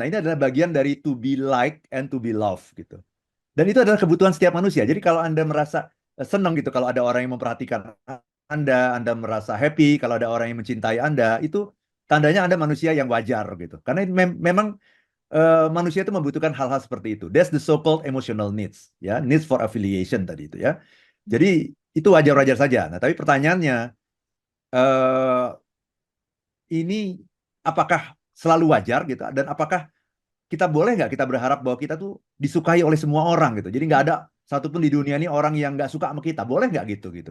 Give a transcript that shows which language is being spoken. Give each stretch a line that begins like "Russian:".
Indonesian: Nah, ini adalah bagian dari
English: to be liked and to be loved
Indonesian: gitu. Dan itu adalah kebutuhan setiap manusia. Jadi kalau Anda merasa senang gitu kalau ada orang yang memperhatikan Anda merasa happy kalau ada orang yang mencintai Anda, itu tandanya Anda manusia yang wajar gitu. Karena memang manusia itu membutuhkan hal-hal seperti itu.
English: That's the so-called emotional needs, ya, needs for affiliation
Indonesian: tadi itu ya. mhm, Jadi itu wajar-wajar saja. Nah, tapi pertanyaannya eh, ini apakah selalu wajar gitu dan apakah kita boleh nggak kita berharap bahwa kita tuh disukai oleh semua orang gitu. Jadi nggak mhm, ada satupun di dunia ini orang yang nggak suka sama kita. Boleh nggak gitu gitu?